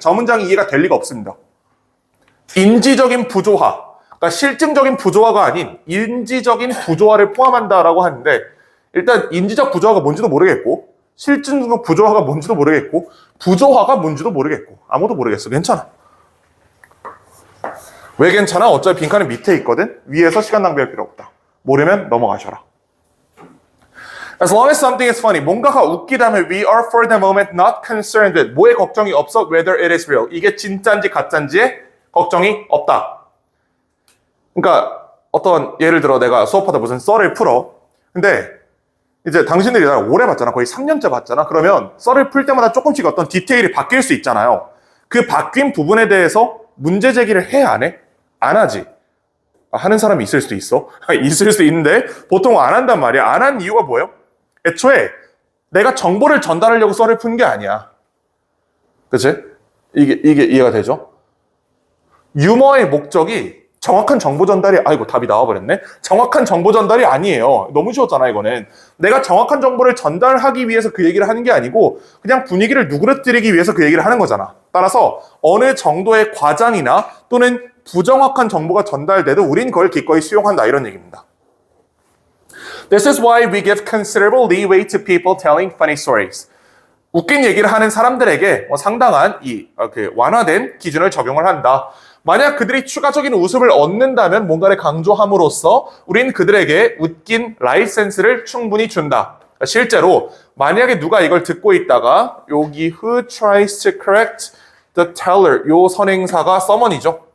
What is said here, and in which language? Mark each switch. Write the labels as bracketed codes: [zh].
[ko] 저 문장이 이해가 될 리가 없습니다. 인지적인 부조화, 그러니까 실증적인 부조화가 아닌 인지적인 부조화를 포함한다라고 하는데 일단 인지적 부조화가 뭔지도 모르겠고 실증적 부조화가 뭔지도 모르겠고 부조화가 뭔지도 모르겠고 아무도 모르겠어. 괜찮아. 왜 괜찮아? 어차피 빈칸은 밑에 있거든? 위에서 시간 낭비할 필요 없다. 모르면 넘어가셔라. [en] As long as something is funny, 뭔가가 웃기다면 we are for the moment not concerned with. 뭐에 걱정이 없어? Whether it is real. [ko] 이게 진짜인지 가짜인지에 걱정이 없다. 그러니까 어떤 예를 들어 내가 수업하다 무슨 썰을 풀어. 근데 이제 당신들이 나를 오래 봤잖아. 거의 3년째 봤잖아. 그러면 썰을 풀 때마다 조금씩 어떤 디테일이 바뀔 수 있잖아요. 그 바뀐 부분에 대해서 문제 제기를 해? 안 해? 안 하지. 하는 사람이 있을 수도 있어. 있을 수 있는데 보통 안 한단 말이야. 안 한 이유가 뭐예요? 애초에 내가 정보를 전달하려고 썰을 푼 게 아니야. 그치? 이게 이해가 되죠? 유머의 목적이 정확한 정보 전달이, 아이고 답이 나와버렸네. 정확한 정보 전달이 아니에요. 너무 쉬웠잖아 이거는. 내가 정확한 정보를 전달하기 위해서 그 얘기를 하는 게 아니고 그냥 분위기를 누그러뜨리기 위해서 그 얘기를 하는 거잖아. 따라서 어느 정도의 과장이나 또는 부정확한 정보가 전달돼도 우린 그걸 기꺼이 수용한다 이런 얘기입니다. [en] This is why we give considerable leeway to people telling funny stories. [ko] 웃긴 얘기를 하는 사람들에게 상당한 완화된 기준을 적용을 한다. 만약 그들이 추가적인 웃음을 얻는다면 뭔가를 강조함으로써 우린 그들에게 웃긴 라이센스를 충분히 준다. 실제로 만약에 누가 이걸 듣고 있다가 여기 who tries to correct the teller 요 선행사가 someone이죠.